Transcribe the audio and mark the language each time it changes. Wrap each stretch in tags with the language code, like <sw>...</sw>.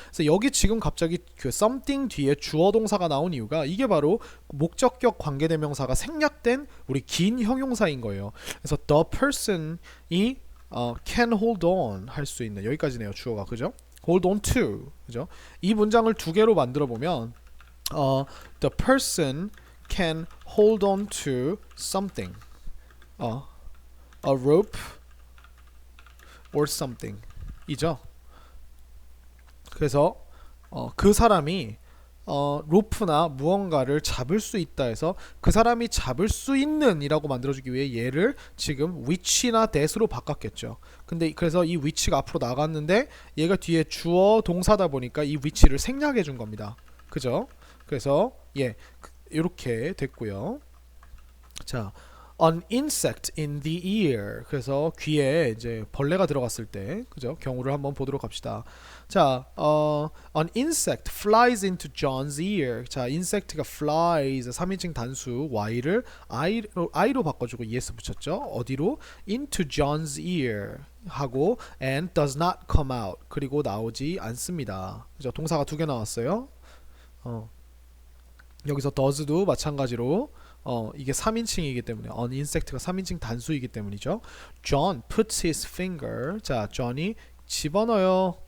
<ko>그래서 여기 지금 갑자기 그 something 뒤에 주어 동사가 나온 이유가 이게 바로 목적격 관계대명사가 생략된 우리 긴 형용사인 거예요. 그래서 the person이</ko> <en>can hold on</en> <ko>할 수 있는 여기까지네요. 주어가. 그죠? hold on to. 그죠? 이 문장을 두 개로 만들어 보면</ko> <en>The person can hold on to something. A rope or something</en> <ko>이죠. 그래서 그 사람이 로프나 무언가를 잡을 수 있다 해서 그 사람이 잡을 수 있는 이라고 만들어주기 위해 얘를 지금 which나 that으로 바꿨겠죠. 근데 그래서 이 which가 앞으로 나갔는데 얘가 뒤에 주어 동사다 보니까 이 which를 생략해 준 겁니다. 그죠? 그래서 이렇게 됐고요.</ko> <en>자, an insect in the ear.</en> <ko>그래서 귀에 이제 벌레가 들어갔을 때, 그죠? 경우를 한번 보도록 합시다.</ko> <en>자, an insect flies into John's ear.</en> <ko>자, insect가 flies 3인칭 단수 y를 i로 바꿔주고 es 붙였죠. 어디로?</ko> <en>into John's ear</en> <ko>하고</ko> <en>and does not come out.</en> <ko>그리고 나오지 않습니다. 그죠? 동사가 2개 나왔어요. 여기서 does도 마찬가지로 이게 3인칭이기 때문에 an insect가 3인칭 단수이기 때문이죠.</ko> <en>John puts his finger.</en> <ko>자, John이 집어넣어요.</ko>